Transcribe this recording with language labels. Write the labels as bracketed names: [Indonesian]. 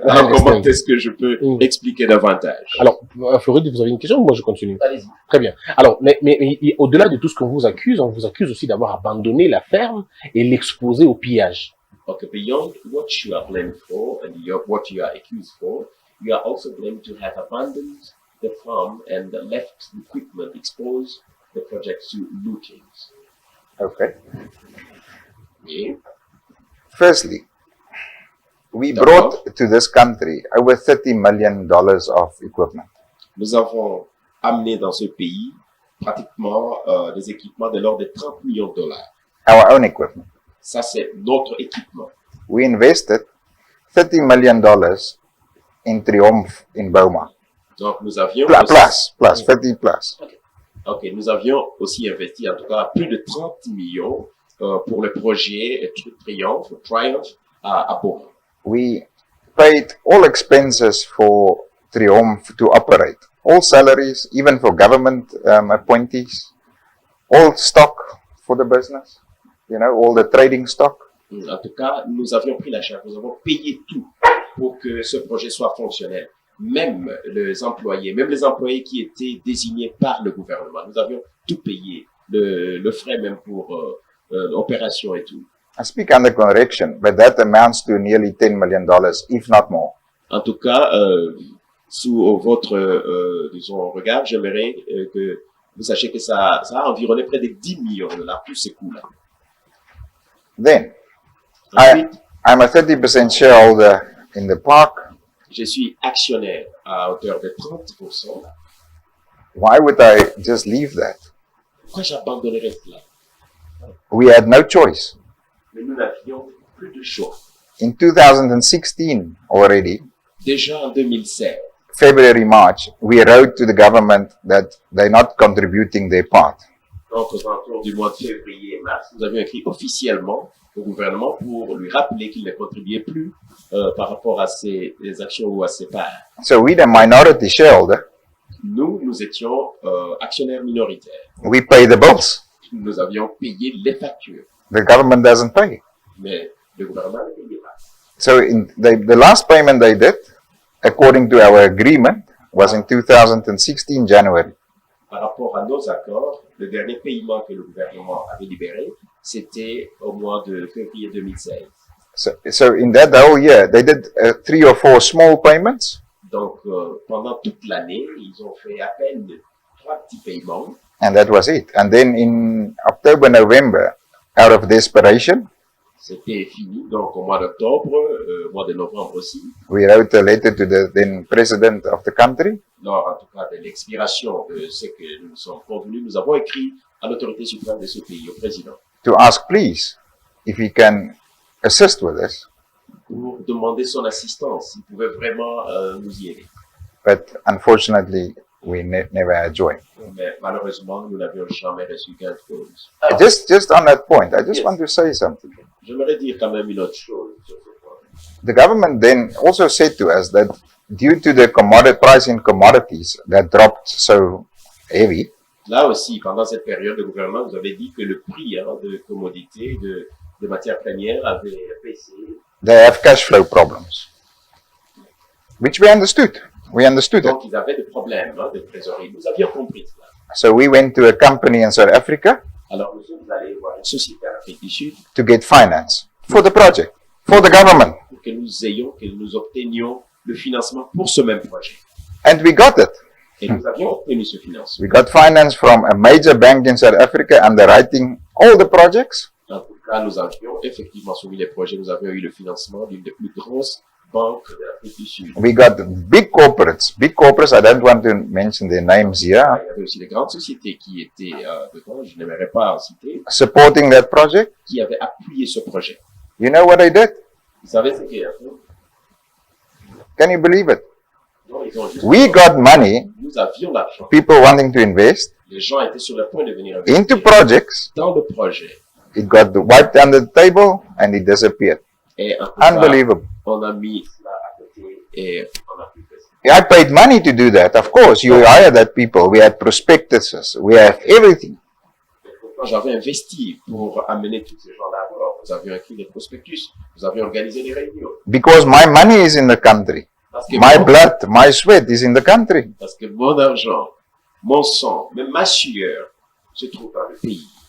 [French] Alors, comment est-ce que je peux expliquer davantage? Alors, Floride, vous avez une question ou moi je continue? Allez-y. Très bien. Alors, mais au-delà de tout ce qu'on vous accuse, on vous accuse aussi d'avoir abandonné la ferme et l'exposer au pillage. [English] Okay, beyond what you are blamed for and what you are accused for, you are also blamed to have abandoned the farm and left the equipment exposed the project to lootings. Okay. Okay. Firstly, we brought to this country over $30 million of equipment. [French] Nous avons amené dans ce pays pratiquement des équipements de l'ordre de 30 millions de dollars. [English] Our own equipment. [French] Ça, c'est notre équipement. [English] We invested $30 million in Triumph in Boma. [French] Donc, nous avions [English] Plus, 30 plus. [French] Ok, nous avions aussi investi en tout cas plus de 30 millions pour le projet Triumph à Boma. [English] We paid all expenses for Triumph to operate. All salaries, even for government appointees. All stock for the business. You know, all the trading stock. [French] En tout cas, nous avions pris la charge, nous avons payé tout pour que ce projet soit fonctionnel. Même les employés qui étaient désignés par le gouvernement, nous avions tout payé, le frais même pour l'opération et tout. [English] I speak under correction, but that amounts to nearly $10 million, if not more. [French] En tout cas, sous votre disons, regard, j'aimerais que vous sachiez que ça a environné près de 10 millions de dollars, tous ces coûts-là. [English] Then, [French] Ensuite, [English] I'm a 30% shareholder in the park. [French] je suis actionnaire à hauteur de 30%. [English] Why would I just leave that? [French] Pourquoi j'abandonnerais cela? [English] We had no choice. [French] Mais nous n'avions plus de choix. [English] In 2016 already, [French] Déjà en 2016, [English] February, March, we wrote to the government that they're not contributing their part. [French] donc aux alentours du mois de février et mars, nous avions écrit officiellement au gouvernement pour lui rappeler qu'il ne contribuait plus par rapport à ses actions ou à ses parts. [English] So we're the minority shareholder. [French] Nous étions actionnaires minoritaires. [English] We pay the bills. [French] Nous avions payé les factures, [English] The government doesn't pay. [French] mais le gouvernement ne payait pas. [English] So the last payment they did, according to our agreement, was in 2016 January. [French] Par rapport à nos accords, le dernier paiement que le gouvernement avait libéré, c'était au mois de février 2016. [English] So in that whole year, they did 3 or 4 small payments. [French] Donc, pendant toute l'année, ils ont fait à peine 3 petits paiements. [English] And that was it. And then in October, November, out of desperation, [French] C'était fini. Donc, au mois d'octobre, mois de novembre aussi, [English] we wrote a letter to the then president of the country [French] lors, en tout cas, de l'expiration de ce que nous sommes convenus, nous avons écrit à l'autorité suprême de ce pays, au président, [English] to ask, please, if he can assist with this. [French] pour demander son assistance, s'il pouvait vraiment nous y aider. [English] But unfortunately, we never had joy. [French] Mais malheureusement, nous n'avions jamais reçu gain de cause. [English] Just on that point, I just Yes. want to say something. [French] J'aimerais dire quand même une autre chose sur ce point. [English] The government then also said to us that due to the price in commodities that dropped so heavy, [French] Là aussi, pendant cette période, le gouvernement nous avait dit que le prix de commodités, de matières premières avait baissé. [English] they have cash flow problems, which we understood. We understood it. [French] Donc, ils avaient des problèmes de trésorerie. Nous avions compris cela. [English] So we went to a company in South Africa [French] Alors, nous sommes allés voir une société en Afrique du Sud [English] to get finance for the project, for the government. [French] pour que nous obtenions le financement pour ce même projet. [English] And we got it. [French] Et nous avions obtenu ce financement. [English] We got finance from a major bank in South Africa underwriting all the projects. [French] En tout cas, nous avions effectivement soumis les projets. Nous avions eu le financement d'une des plus grosses banques de l'Afrique du Sud. [English] We got big corporates, I don't want to mention their names here, [French] Il y avait aussi des grandes sociétés qui étaient dedans, je n'aimerais pas en citer, [English] supporting that project. [French] qui avaient appuyé ce projet. [English] You know what they did? [French] Vous savez ce qu'ils ont fait? [English] Can you believe it? [French] Non, ils ont juste... [English] We got money, [French] Nous avions l'argent. [English] people wanting to invest [French] Les gens étaient sur le point de venir investir [English] into projects. [French] dans le projet. [English] It got wiped under the table and it disappeared. [French] Et en tout cas, [English] Unbelievable. [French] on a mis cela à côté et on a pu faire ça. [English] I paid money to do that. Of course, you hire that people. We had prospectuses. We have everything. [French] Et pourtant, j'avais investi pour amener tous ces gens-là à bord. vous avez écrit des prospectus, vous avez organisé des réunions. [English] Because my money is in the country. [French] Parce que, [English] My blood, my sweat is in the country. [French] parce que mon argent, mon sang, même ma sueur se trouve dans le pays.